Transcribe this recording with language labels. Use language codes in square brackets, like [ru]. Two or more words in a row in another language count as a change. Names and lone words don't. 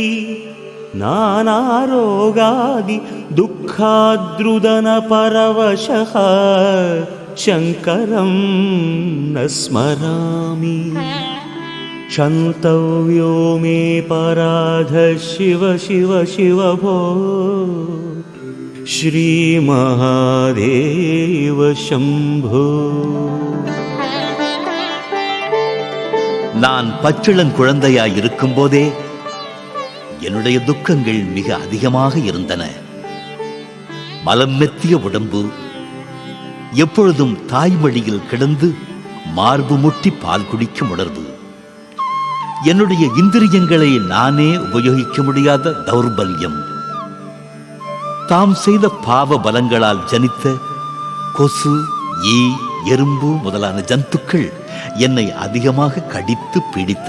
[sa] नानारोगादि दुःखाद्रुदन परवशः शङ्करं न स्मरामि क्षन्तव्यो मे पराध शिव शिव शिव भो श्रीमहादेव शम्भो. [ta] நான் பச்சிளங்குழந்தையாய் இருக்கும் போதே என்னுடைய துக்கங்கள் மிக அதிகமாக இருந்தன. மலம் மெத்திய உடம்பு, எப்பொழுதும் தாய்மடியில் கிடந்து மார்பு முட்டி பால் குடிக்கும் உணர்வு, என்னுடைய இந்திரியங்களை நானே உபயோகிக்க முடியாத தௌர்பல்யம், தாம் செய்த பாவ பலங்களால் ஜனித்த கொசு, ஈ, எறும்பு முதலான ஜந்துக்கள் என்னை அதிகமாக கடித்து பீடித்தன.